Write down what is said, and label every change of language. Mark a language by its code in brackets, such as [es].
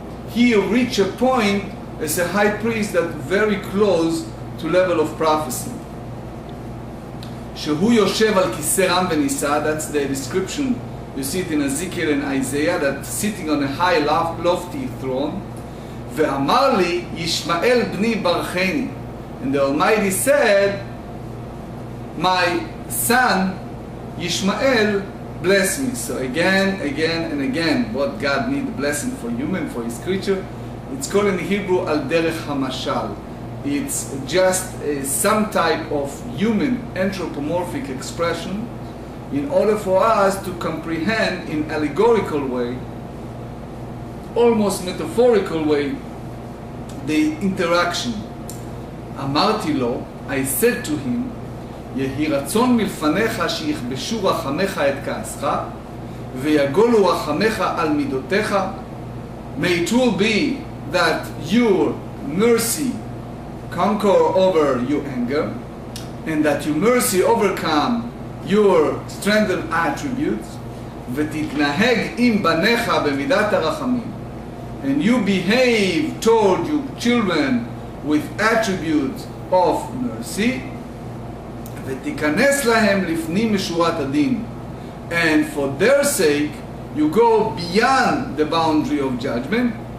[en] He reached a point as a high priest that very close to level of prophecy. [he] שהוא יושב על כיסא רם ונישא, [en] that's the description. You see it in Ezekiel and Isaiah, that sitting on a high lofty throne. [he] ואמר לי, ישמעאל בני ברכני. [en] And the Almighty said, my son, Yishmael, bless me. So again, and again, what God needs a blessing for human, for his creature, it's called in Hebrew, al derech hamashal. It's just some type of human anthropomorphic expression in order for us to comprehend in allegorical way, almost metaphorical way, the interaction. [he] אמרתי לו, [en] I said to him, [he] יהי רצון מלפניך שיכבשו רחמך את כעסך, ויגולו רחמך על מידותיך. [en] May it will be that your mercy conquer over your anger, and that your mercy overcome your strengthened attributes, [he] ותתנהג עם בניך במידת הרחמים, [en] and you behave toward your children with attributes of mercy, [he] ותיכנס להם לפנים משורת הדין, [en] and for their sake you go beyond the boundary of judgment.